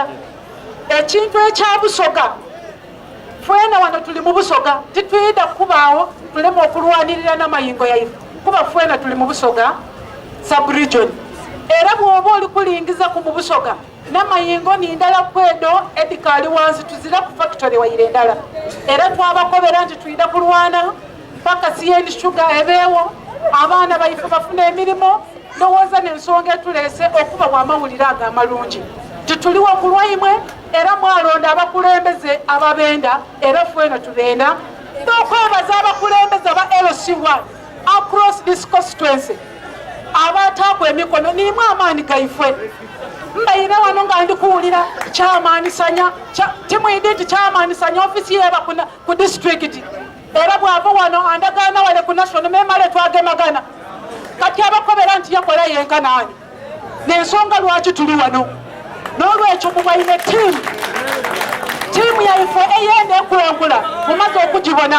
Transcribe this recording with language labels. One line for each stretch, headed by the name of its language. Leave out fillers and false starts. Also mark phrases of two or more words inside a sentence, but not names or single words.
Soga: Ekintu ekya Busoga fwena wano tuli mu Busoga tituyida kubaawo tulema okulwanirira n'amayingo yaife kuba fwena tuli mu Busoga sub-region era bw'oba oli kulingiza ku mu Busoga n'amayingo nindala kwedo edikaali wansi tuzira ku factory wayire endala era twabakobera nti tuyida kulwana mpaka CN Sugar ebeewo abaana baife bafuna emirimu. Ndowooza n'ensonga etuleese okuba bw'amawulire ago amalungi tituliwo ku lwaimwe era mwalonda abakulembeze ababenda era fwena tubenda n'okwebaza abakulembeze aba LC1
English: across this constituency
Soga: abataako emikono nimwe amaani gaifwe. Mbayina wano nga ndi kuwulira kyamaanisanya timwidi nti kyamaanisanya ofisi yeba ku district era bwava wano andagaana wale ku national memale twagemagana kati abakobera nti yakola yenkanaani n'ensonga lwaki tuli wano n'olwekyo mubaine tiimu yaife eyenda ekulangula mumaze okugibona